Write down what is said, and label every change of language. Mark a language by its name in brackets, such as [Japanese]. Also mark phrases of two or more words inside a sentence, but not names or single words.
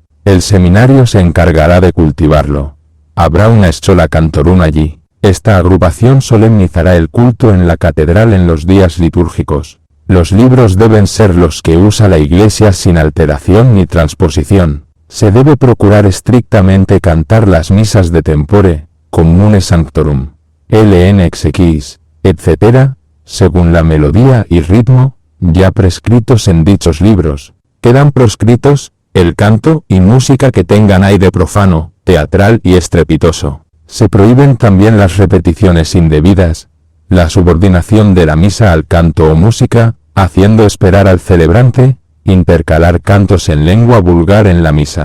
[Spanish] El seminario se encargará de cultivarlo. Habrá una [Latin] Schola Cantorum [Spanish] allí. Esta agrupación solemnizará el culto en la catedral en los días litúrgicos. Los libros deben ser los que usa la Iglesia sin alteración ni transposición. Se debe procurar estrictamente cantar las misas [Latin] de tempore, commune sanctorum, [Spanish] lnxx, etc., según la melodía y ritmo, ya prescritos en dichos libros. Quedan proscritos el canto y música que tengan aire profano, teatral y estrepitoso. Se prohíben también las repeticiones indebidas, la subordinación de la misa al canto o música, haciendo esperar al celebrante, intercalar cantos en lengua vulgar en la misa.